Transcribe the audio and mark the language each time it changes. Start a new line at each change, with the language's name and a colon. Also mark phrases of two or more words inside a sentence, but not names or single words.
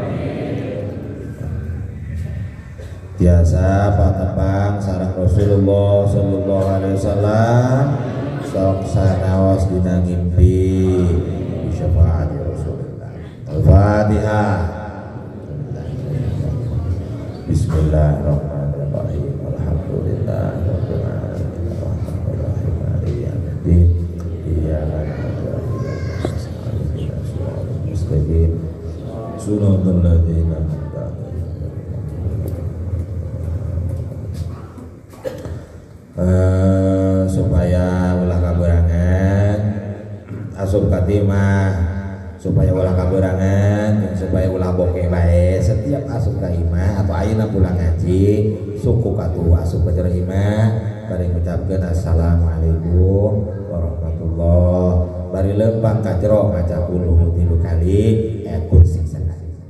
Sundanese: tiasa patepang sareng Rasulullah
Arabic: صلى الله عليه وسلم
Sundanese: sok sanaos dina ngimpi syafaat Rasulullah.
Arabic: Al-Fatihah. بسم الله الرحمن الرحيم. الحمد لله رب العالمين. الرحمن الرحيم مالك يوم الدين. إياك نعبد وإياك نستعين اهدنا الصراط المستقيم. صراط الذين أنعمت عليهم.
Sundanese: Supaya ulah kaberangan asup katimah, supaya ulah kaberangan, supaya ulah bokeh bae setiap asup ka imah atau ayeuna pulang ngaji suku katu asup ka jero imah bari ngucapkeun
Arabic: السلام عليكم ورحمة الله
Sundanese: bari lempang ka jero maca qul 3 kali kursi sekali.